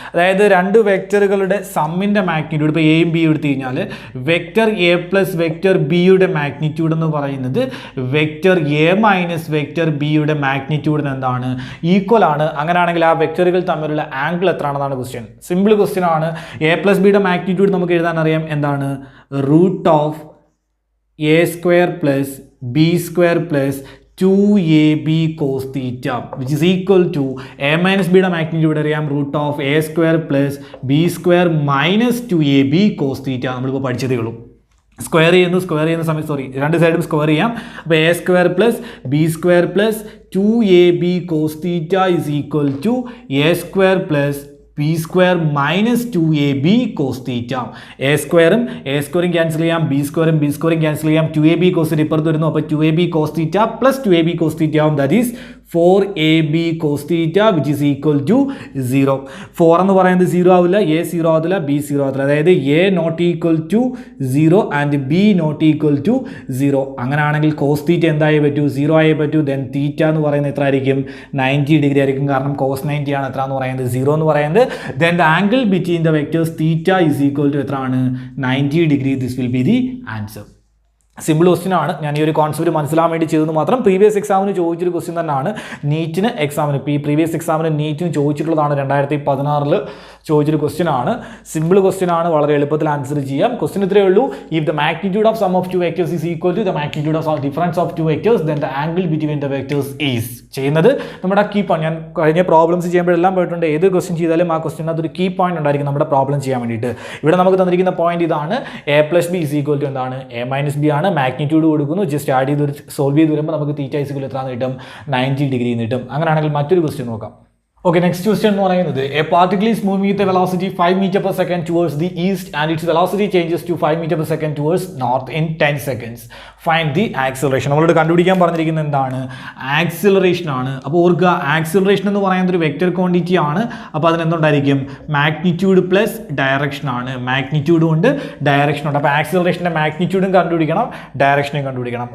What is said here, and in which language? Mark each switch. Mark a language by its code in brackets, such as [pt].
[ml] അതായത് 2 വെക്റ്ററുകളുടെ സമ്മിൻ്റെ മാഗ്നിറ്റ്യൂഡ്, ഇപ്പോൾ എയും ബിയും എടുത്തു കഴിഞ്ഞാൽ വെക്റ്റർ എ പ്ലസ് വെക്റ്റർ ബിയുടെ മാഗ്നിറ്റ്യൂഡ് എന്ന് പറയുന്നത് വെക്റ്റർ എ മൈനസ് വെക്റ്റർ ബിയുടെ മാഗ്നിറ്റ്യൂഡിന് എന്താണ്, ഈക്വൽ ആണ്. അങ്ങനെയാണെങ്കിൽ ആ വെക്റ്ററുകൾ തമ്മിലുള്ള ആംഗിൾ എത്രയാണെന്നാണ് ക്വസ്റ്റ്യൻ. സിമ്പിൾ ക്വസ്റ്റ്യൻ ആണ്. എ പ്ലസ് ബിയുടെ മാഗ്നിറ്റ്യൂഡ് നമുക്ക് എഴുതാൻ അറിയാം, എന്താണ്, [en] Root of a square plus b square plus 2ab cos theta which is equal to a minus b യുടെ magnitude അറിയാം, root of a square plus b square minus 2ab cos theta. [ml] നമ്മളിപ്പോൾ പഠിച്ചതേ ഉള്ളൂ. Square ചെയ്യുന്ന സമയത്ത് രണ്ട് സൈഡും square ചെയ്യാം. [en] അപ്പോൾ a square plus b square plus 2ab cos theta is equal to a square plus b square minus 2ab cos theta. [ml] a സ്ക്വയറും cancel ചെയ്യാം, b സ്ക്വയറും ക്യാൻസൽ ചെയ്യാം, 2ab cos theta ഇപ്പുറത്ത് വരുന്നു. [en] അപ്പോൾ 2ab cos theta plus 2ab cos theta ആവും. That is 4ab cos theta which is equal to 0. [ml] 4 എന്ന് പറയുന്നത് 0 ആവില്ല, a 0 ആവില്ല, b 0 ആവില്ല. [en] അതായത് a not equal to 0 and b not equal to 0. [ml] അങ്ങനെയാണെങ്കിൽ cos theta എന്തായി പറ്റൂ, 0 ആയി പറ്റൂ. ദെൻ തീറ്റ എന്ന് പറയുന്നത് എത്ര ആയിരിക്കും, 90 ഡിഗ്രി ആയിരിക്കും. കാരണം cos 90 ആണ് എത്ര എന്ന് പറയുന്നത്, 0 എന്ന് പറയുന്നത്. [en] then the angle between the vectors theta is equal to [ml] എത്രയാണ്, 90 degree. [en] This will be the answer. [ml] Simple question ആണ്. ഞാൻ ഈ ഒരു കോൺസെപ്റ്റ് മനസ്സിലാൻ വേണ്ടി ചെയ്തെന്ന് മാത്രം. പ്രീവിയസ് എക്സാമിന് ചോദിച്ചൊരു ക്വസ്റ്റ്യൻ തന്നെയാണ്. നീറ്റിന് എക്സാമിന് പ്രീവിയസ് എക്സാമിന് നീറ്റിന് ചോദിച്ചിട്ടുള്ളതാണ്. 2016 ചോദിച്ചൊരു ക്വസ്റ്റ്യൻ ആണ്. സിമ്പിൾ ക്വസ്റ്റ്യൻ ആണ്, വളരെ എളുപ്പത്തിൽ ആൻസർ ചെയ്യാം. ക്വസ്റ്റ്യൻ ഇത്രയേ ഉള്ളൂ: [en] If the magnitude of sum of 2 vectors is equal to the magnitude of difference of 2 vectors then the angle between the vectors is. [ml] ചെയ്യുന്നത് നമ്മുടെ കീ പോയിന്റ്. ഞാൻ കഴിഞ്ഞ പ്രോബ്ലംസ് ചെയ്യുമ്പോഴെല്ലാം പോയിട്ടുണ്ട്. ഏത് ക്വസ്റ്റ്യൻ ചെയ്താലും ആ ക്വസ്റ്റ്യൻ അതൊരു കീ പോയിന്റ് ഉണ്ടായിരിക്കും നമ്മുടെ പ്രോബ്ലം ചെയ്യാൻ വേണ്ടിയിട്ട്. ഇവിടെ നമുക്ക് തന്നിരിക്കുന്ന പോയിന്റ് ഇതാണ്: a plus B is equal to എന്താണ്, a മൈനസ് ബി ആണ്. മാഗ്നിറ്റ്യൂഡ് കൊടുക്കുന്നു, ജസ്റ്റ് ആഡ് ചെയ്ത് സോൾവ് ചെയ്ത് വരുമ്പോൾ നമുക്ക് തീറ്റ ഈസ് ഈക്വൽ എത്ര കിട്ടും, 90 ഡിഗ്രി കിട്ടും. അങ്ങനെയാണെങ്കിൽ മറ്റൊരു ക്വസ്റ്റ്യൻ നോക്കാം. [en] Okay, next question [ml] എന്ന് പറയുന്നത്: [en] a particle is moving with a velocity 5 meter per second towards the east and its velocity changes to 5 meter per second towards north in 10 seconds. Find the acceleration. [ml] നമ്മളോട് കണ്ടുപിടിക്കാൻ പറഞ്ഞിരിക്കുന്നത് എന്താണ്, acceleration ആണ്. അപ്പോൾ ഓർക്കുക, acceleration എന്ന് പറയുന്നത് ഒരു വെക്റ്റർ ക്വാണ്ടിറ്റി ആണ്. അപ്പോൾ അതിനെന്തുണ്ടായിരിക്കും, മാഗ്നിറ്റ്യൂഡ് പ്ലസ് ഡയറക്ഷൻ ആണ്. മാഗ്നിറ്റ്യൂഡും ഉണ്ട്, ഡയറക്ഷൻ ഉണ്ട്. അപ്പോൾ ആക്സിലറേഷൻ്റെ മാഗ്നിറ്റ്യൂഡും കണ്ടുപിടിക്കണം, ഡയറക്ഷനും കണ്ടുപിടിക്കണം.